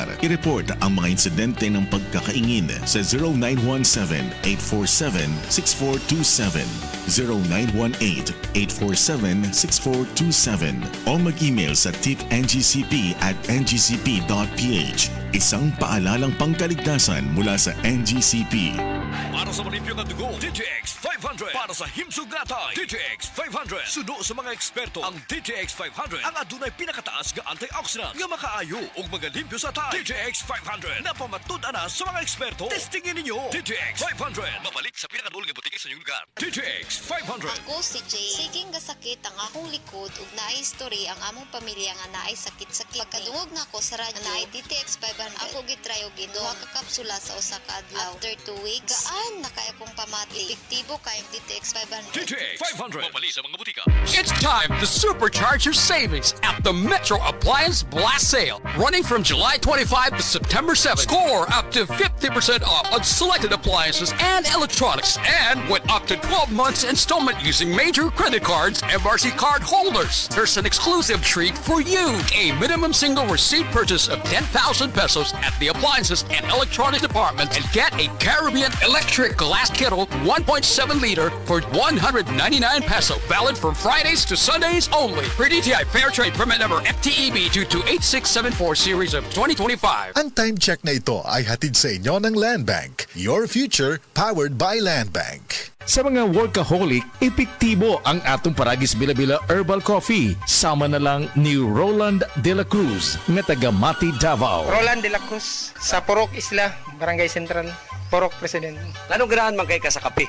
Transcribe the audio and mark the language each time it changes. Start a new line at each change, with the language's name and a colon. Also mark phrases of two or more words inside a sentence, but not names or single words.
Filipino: I-report ang mga insidente ng pagkakaingin sa 0917-847-6427, 0918-847-6427 o mag-email sa tipngcp@ngcp.ph. Isang paalalang pangkaligtasan mula sa NGCP.
Cebuano: Para sa malimpyong ang dugo, DTX 500. Para sa himsog natay, DTX 500. Sudo sa mga eksperto, ang DTX 500 ang adunay pinakataas nga antioxidant nga makaayo ug magalimpyo sa tay. DTX 500 na pamatud-an na sa mga eksperto.
Filipino: Testingin ninyo.
Cebuano: DTX 500 mabalik sa pinakadulong nga butiki sa inyong lugar. DTX 500. Ako si Jay. Siging gasakit ang akong likod ug naay history ang among pamilya nga naay sakit sa kidney. Pagkadungog na ako sa radyo, naay DTX 500. Ako gitry og duha ka kapsula sa usa ka adlaw. After 2 weeks, Gaan na kaya kong pamati. Epektibo kayong DTX 500. DTX 500. Mabali sa mga butika.
English: It's time to supercharge your savings at the Metro Appliance Blast Sale. Running from July 25 to September 7. Score up to 50% off on selected appliances and electronics. And with up to 12 months installment using major credit cards, MRC card holders. There's an exclusive treat for you. A minimum single receipt purchase of 10,000 pesos at the appliances and electronic department and get a Caribbean electric glass kettle 1.7 liter for 199 peso. Valid from Fridays to Sundays only. Per DTI Fair Trade Permit Number FTEB 228674 Series of 2025.
Filipino: Ang
English: time check
Filipino: na ito ay hatid sa inyo ng Land Bank.
English: Your future powered by Land Bank.
Cebuano: Sa mga workaholic, epektibo ang atong Paragis Bila-Bila Herbal Coffee. Sama na lang ni Roland De La Cruz, nga taga Mati, Davao. Roland De La Cruz, sa Purok Isla, Barangay Central, Purok President. Anong ganahan man kay ka sa kape?